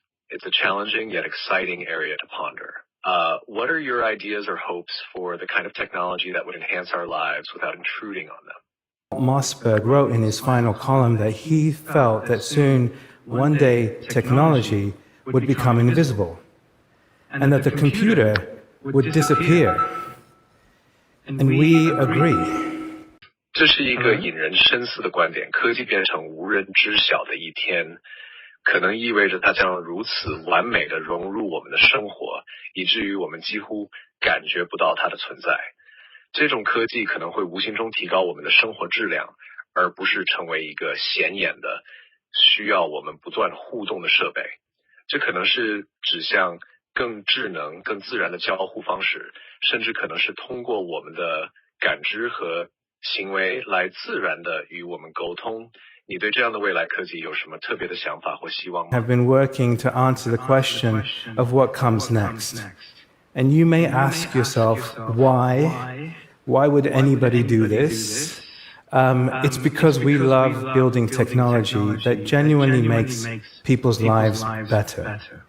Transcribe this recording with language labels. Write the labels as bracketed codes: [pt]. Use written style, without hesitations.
[en] It's a challenging yet exciting area to ponder. What are your ideas or hopes for the kind of technology that would enhance our lives without intruding on them? Mossberg wrote in his final column that he felt that soon, one day, technology would become invisible, and that the computer would disappear. And we agree. [zh] 这是一个引人深思的观点，科技变成无人知晓的一天，可能意味着它将如此完美地融入我们的生活，以至于我们几乎感觉不到它的存在。这种科技可能会无形中提高我们的生活质量，而不是成为一个显眼的需要我们不断互动的设备。这可能是指向更智能、更自然的交互方式，甚至可能是通过我们的感知和行为来自然地与我们沟通。你对这样的未来科技有什么特别的想法或希望吗？ [en] Have been working to answer the question of what comes next. And you may ask yourself, why? Why would anybody do this? It's because we love building technology that genuinely makes people's lives better.